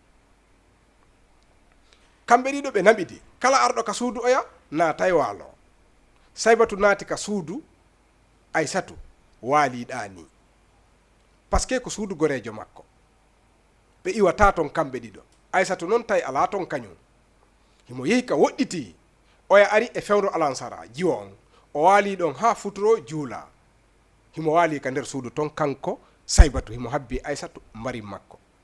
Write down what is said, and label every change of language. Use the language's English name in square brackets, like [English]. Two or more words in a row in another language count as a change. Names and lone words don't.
[Fula] kamɓe ɗiɗo ɓe naɓidi kala arɗo ka suudu oya naatay waalo saybatu naati ka suudu Aissatu waaliɗa ni par ce que ko suudu gorejo makko ɓe iwata ton kamɓe ɗiɗo Aissatu noon tawi ala ton kañum himo yehi ka woɗɗiti oya ari e fewro alansara jiwo on o waali ɗon ha futuro juula himo waali ka nder suudu ton kanko saybatu himo habbi Aissatu mbari makko